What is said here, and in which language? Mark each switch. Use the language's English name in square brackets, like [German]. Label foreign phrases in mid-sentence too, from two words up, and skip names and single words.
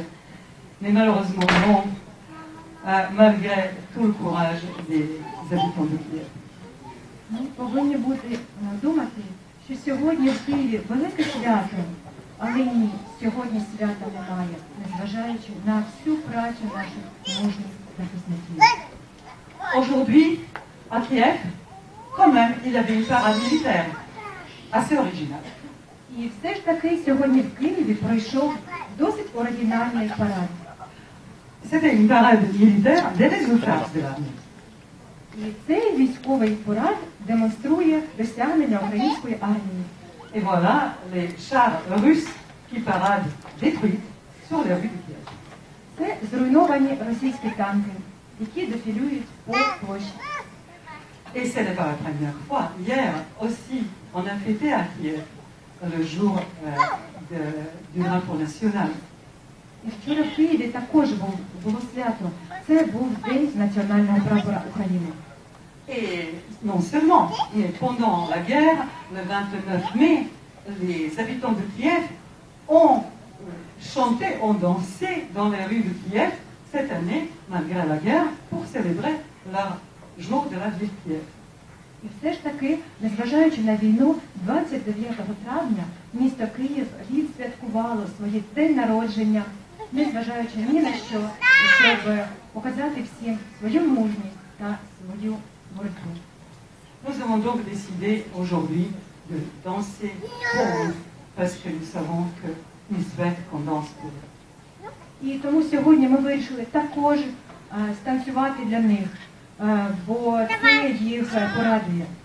[French] Mais malheureusement, non, malgré tout le courage des habitants de Kiev. [Ukrainian] Ми повинні бути думати, що сьогодні в Києві велике свято, але ні, сьогодні свята немає, незважаючи на всю працю наших мужніх захисників. [French] Aujourd'hui, à Kiev, quand même, il y avait une parade militaire, assez originale. [Ukrainian] І все ж таки сьогодні в Києві пройшов досить оригінальний парад. [French] C'était une parade militaire des résultats de l'armée. [Ukrainian] І цей військовий парад демонструє досягнення української армії. [French] Et voilà les chars russes qui paradent détruits sur les rues de Kiev. [Ukrainian] Це зруйновані російські танки, які дефілюють по площі. [French] Et ce n'est pas la première fois. Hier aussi, on a fêté à Kiev le jour du drapeau national. [Ukrainian] І вчора в Києві також було свято. Це був День національного прапора України. [French] Et non seulement, mais pendant la guerre, le 29 mai, les habitants de Kiev ont chanté, ont dansé dans les rues de Kiev cette année, malgré la guerre, pour célébrer leur jour de la ville de Kiev. [Ukrainian] І все ж таки, незважаючи на війну, 29 травня місто Київ відсвяткувало своє день народження, незважаючи ні на що, щоб показати всім свою мужність та свою боротьбу. [French] Nous avons donc décidé aujourd'hui de danser pour eux, parce que nous savons qu'ils souhaitent qu'on danse pour eux. [Ukrainian] І тому сьогодні ми вирішили також станцювати для них, бо це їх порадує.